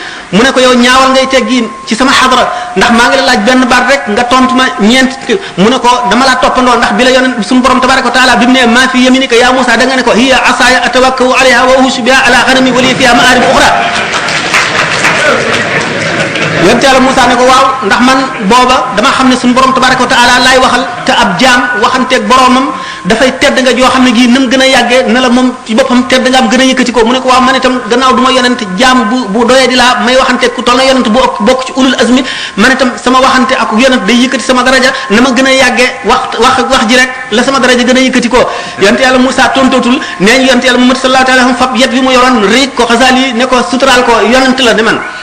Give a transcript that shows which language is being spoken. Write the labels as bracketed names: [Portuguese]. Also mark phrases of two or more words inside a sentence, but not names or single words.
[Wolof] mu ne ko yow ñaawal ngay teggiin ci sama xadra ndax maa ngi la laaj benn baat rek nga tontu ma ñeent mu ne ko dama laa toppandoo ndax bi la yonent suñu borom [Arabic] تبارك وتعالى [Wolof] bi mu ne [Arabic] ما في يمينك يا موسى [Wolof] da nga ne ko [Arabic] هي عصاي أتوكأ عليها وأهش بها على غنمي ولي فيها مآرب أخرى [Wolof] yonent Yàlla Musa ne ko waaw ndax man booba dama xam ne suñu borom [Arabic] تبارك وتعالى [Wolof] laay waxal te ab jaam waxanteeg boromam dafay tedd nga joo xam ne gii nam gën a yàggee na la moom ci boppam tedd nga am gën a yëkkati ko mu ne ko waaw man itam gannaaw du ma yonent jaam bu doyee di laa may waxanteeg ku toll na yonent bu ëpp bokk ci [Arabic] أولي العزم [Wolof] man itam sama waxante ak yonent day yëkkati sama daraja na ma gën a yàggee wax ji rek la sama daraja gën a yëkkati ko yonent Yàlla Musa tontootul nee ñu yonent Yàlla Muhammad [Arabic] صلى الله عليه وسلم [Wolof] fab yet bi mu yoroon riij ko Xasaali ne ko suturaal ko yonent la ne man